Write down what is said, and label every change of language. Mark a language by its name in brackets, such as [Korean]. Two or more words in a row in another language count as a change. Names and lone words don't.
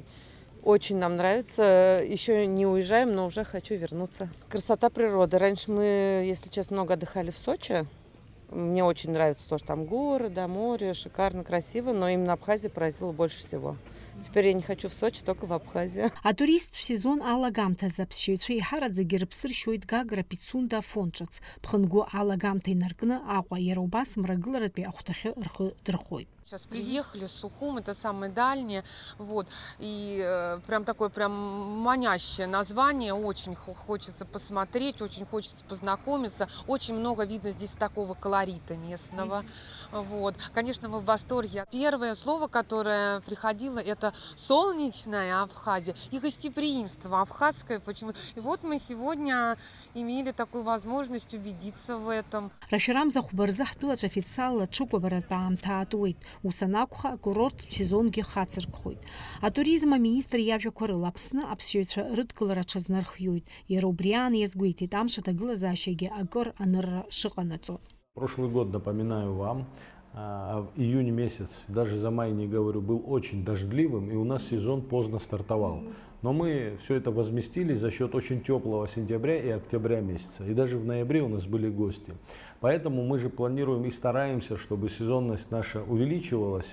[Russian] Очень нам нравится. Еще не уезжаем, но уже хочу вернуться. Красота природы. Раньше мы, если честно, много отдыхали в Сочи. Мне очень нравится тоже там горы, да, море, шикарно, красиво, но именно Абхазия поразила больше всего. Теперь я не хочу в Сочи, только в Абхазию. [Abkhazian] Атурист в сезон алагамҭаз аԥсшьаҩцәа еиҳараӡагьы рыԥсыршьоит Гагра, Пицунда, Афон ҿыц. Ԥхынгәы алагамҭа инаркны Аҟәа, иара убас Мрагыларатәи ахәҭахьы рхы дырхоит. [Russian] Сейчас приехали с Сухум, это самое дальнее, вот, и прям такое прям манящее название, очень хочется посмотреть, очень хочется познакомиться, очень много видно здесь такого колорита местного, вот, конечно, мы в восторге. Первое слово, которое приходило, это солнечная Абхазия и гостеприимство абхазское, почему, и вот мы сегодня имели такую возможность убедиться в этом. [Abkhazian] Рашәарамзахә бырзы ҳтәылаҿ официалла ҽыкәабаратәы аамҭа аатуеит. Ус анакәха акурорттә сезонгьы хацыркхоит. Атуризм аминистр иажәақәа рыла Аԥсны аԥсшьаҩцәа рыдгылара ҽазнархиоит. Иара убри аан иазгәеиҭеит амш аҭагылазаашьагьы акыр анырра шыҟанаҵо. [Russian] Прошлый год, напоминаю вам, июнь месяц, даже за май не говорю, был очень дождливым, и у нас сезон поздно стартовал. Но мы все это возместили за счет очень теплого сентября и октября месяца. И даже в ноябре у нас были гости. Поэтому мы же планируем и стараемся, чтобы сезонность наша увеличивалась.